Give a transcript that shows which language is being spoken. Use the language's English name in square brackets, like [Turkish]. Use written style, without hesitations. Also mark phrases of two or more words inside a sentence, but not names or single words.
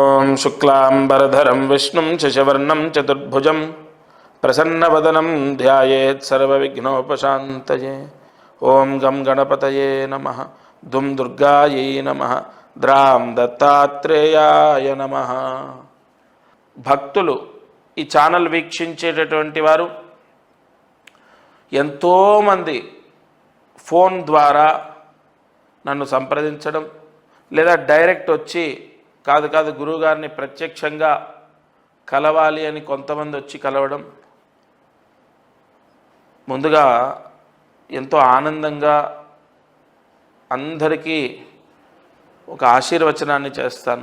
[Sanskrit] शुक्लांबरधरं विष्णुं शशिवर्णं चतुर्भुजं प्रसन्नवदनं ध्यायेत् सर्वविघ्नोपशान्तये। ओं गं गणपतये नमः। दुं दुर्गायै नमः। द्रां दत्तात्रेयाय नमः। [Telugu] భక్తులు ఈ ఛానల్ వీక్షించేటటువంటి వారు ఎంతోమంది ఫోన్ ద్వారా నన్ను సంప్రదించడం లేదా డైరెక్ట్ వచ్చి కాదు గురువుగారిని ప్రత్యక్షంగా కలవాలి అని కొంతమంది వచ్చి కలవడం ముందుగా ఎంతో ఆనందంగా అందరికీ ఒక ఆశీర్వచనాన్ని చేస్తాను.